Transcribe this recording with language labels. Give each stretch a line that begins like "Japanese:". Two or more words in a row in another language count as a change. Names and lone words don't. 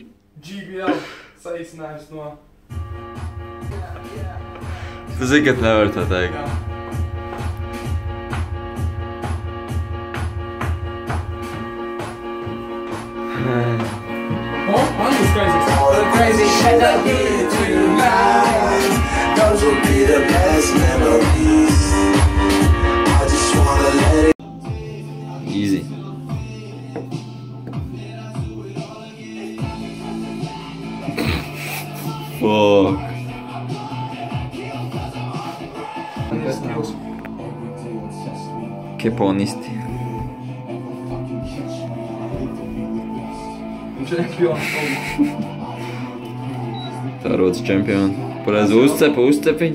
Latvian: GBL. Saīsinājums no... Tu zini, ka tu nevari to teikt. Jā. Man būs crazy.
English: All the crazy shit I did tonight, those will be the best memories. I just wanna let it. Easy. Fuck.
Latvian: Keponisti. Čempions. Tā rodas čempioni. Pareizi uzcepi.